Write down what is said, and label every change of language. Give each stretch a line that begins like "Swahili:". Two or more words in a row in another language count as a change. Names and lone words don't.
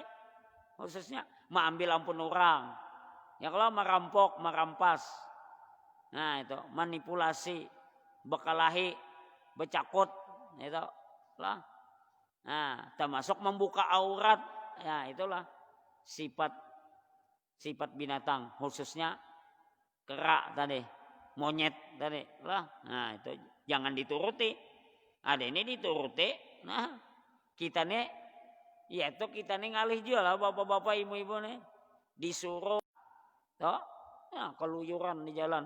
Indonesian: Khususnya mengambil ampun orang. Ya kalau merampok, merampas. Nah itu. Manipulasi. Bekalahi.
Banjar: Becakut. Itu. Lah.
Indonesian: Nah termasuk membuka aurat. Ya itulah. Sifat binatang. Khususnya kera tadi. Monyet tadi lah. Nah itu jangan dituruti. Ada ini dituruti. Nah kita nih, ya itu kita nih ngalih juga lah bapak-bapak ibu-ibu nih disuruh, toh, ya keluyuran di jalan.